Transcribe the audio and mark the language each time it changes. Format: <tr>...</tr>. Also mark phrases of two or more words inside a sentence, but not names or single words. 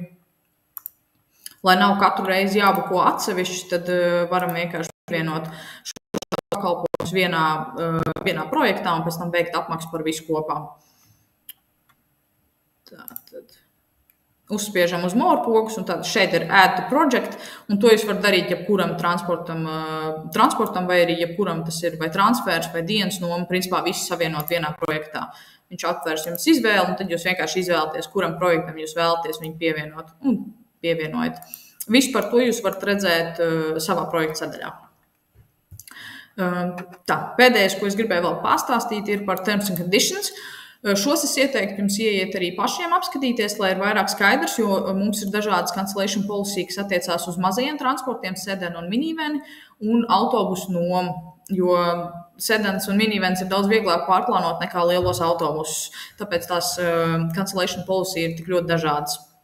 <lv>Lai nav katru reizi jābuko atsevišķi, tad varam vienkārši pievienot šo pakalpojumus vienā projektā un pēc tam veikt apmaksu par visu kopā. Tātad uzspiežam uz more pogas, un tad šeit ir</lv> <en>add to project,</en> <lv>un to jūs varat darīt jebkuram transportam vai arī jebkuram tas ir vai transfers vai dienas noma, principā visu savienot vienā projektā. Viņš atvers jums izvēli, un tad jūs vienkārši izvēlaties, kuram projektam jūs vēlaties viņu pievienot un pievienojat. Visu par to jūs varat redzēt savā projekta sadaļā. Tā, pēdējais, ko es gribēju vēl pastāstīt, ir par</lv> <en>terms and conditions.</en> <lv>Šos es ieteiktu jums ieiet arī pašiem apskatīties, lai ir vairāk skaidrs, jo mums ir dažādas</lv> <en>cancellation policy,</en> <lv>kas attiecās uz mazajiem transportiem, sedanu un miniveni, un autobusu nomu, jo sedans un minivens ir daudz vieglāk pārplānot nekā lielos autobusus, tāpēc tās</lv> <en>cancellation policy</en> <lv>ir tik ļoti dažādas.</lv>